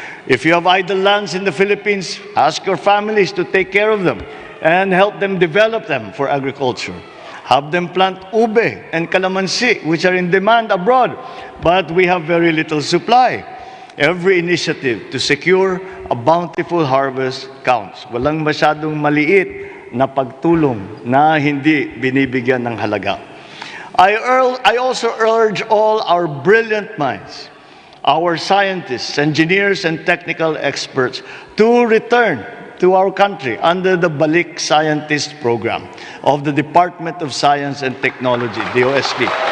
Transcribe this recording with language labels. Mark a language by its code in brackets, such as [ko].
[en] If you have idle lands in the Philippines, ask your families to take care of them and help them develop them for agriculture. Have them plant ube and calamansi, which are in demand abroad, but we have very little supply. Every initiative to secure a bountiful harvest counts. [tl] Walang masyadong maliit na pagtulong na hindi binibigyan ng halaga. [en] I also urge all our brilliant minds, our scientists, engineers, and technical experts to return to our country under the Balik Scientist Program of the Department of Science and Technology, DOST.